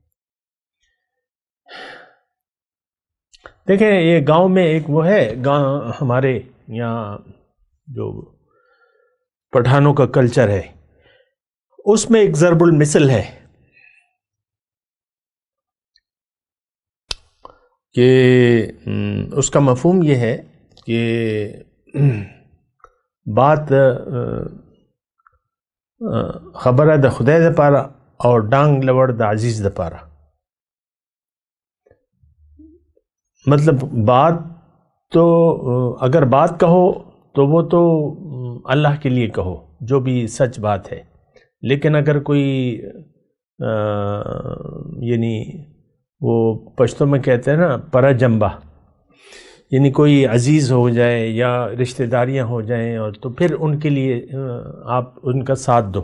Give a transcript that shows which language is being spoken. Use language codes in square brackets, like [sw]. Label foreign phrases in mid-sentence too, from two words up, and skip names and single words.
[ur] دیکھیں یہ گاؤں میں ایک وہ ہے، گاؤں ہمارے یہاں جو پٹھانوں کا کلچر ہے، اس میں ایک ضرب المثل ہے کہ اس کا مفہوم یہ ہے کہ بات [ps] خبر د خدای د پاره اور ڈانگ لوڑ د عزیز د پاره. [ur] مطلب بات تو اگر بات کہو تو وہ تو اللہ کے لیے کہو، جو بھی سچ بات ہے. لیکن اگر کوئی یعنی وہ پشتو میں کہتے ہیں نا [ps] پرا جنبا، [ur] یعنی کوئی عزیز ہو جائے یا رشتہ داریاں ہو جائیں، اور تو پھر ان کے لیے آپ ان کا ساتھ دو.